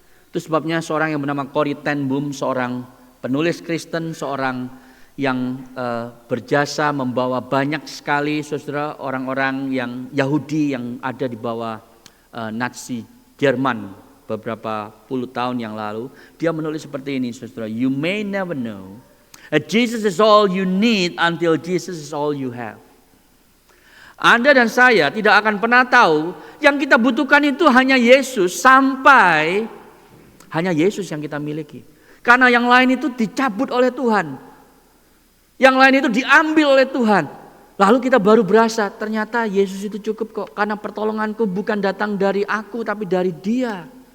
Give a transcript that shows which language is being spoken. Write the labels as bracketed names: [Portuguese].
[Indonesian] Itu sebabnya seorang yang bernama Corrie ten Boom, seorang penulis Kristen, seorang yang berjasa membawa banyak sekali saudara orang-orang yang Yahudi yang ada di bawah Nazi Jerman beberapa puluh tahun yang lalu. Dia menulis seperti ini, saudara. [English] You may never know that Jesus is all you need until Jesus is all you have. [Indonesian] Anda dan saya tidak akan pernah tahu yang kita butuhkan itu hanya Yesus sampai hanya Yesus yang kita miliki. Karena yang lain itu dicabut oleh Tuhan. Yang lain itu diambil oleh Tuhan. Lalu kita baru berasa ternyata Yesus itu cukup kok. Karena pertolonganku bukan datang dari aku tapi dari Dia.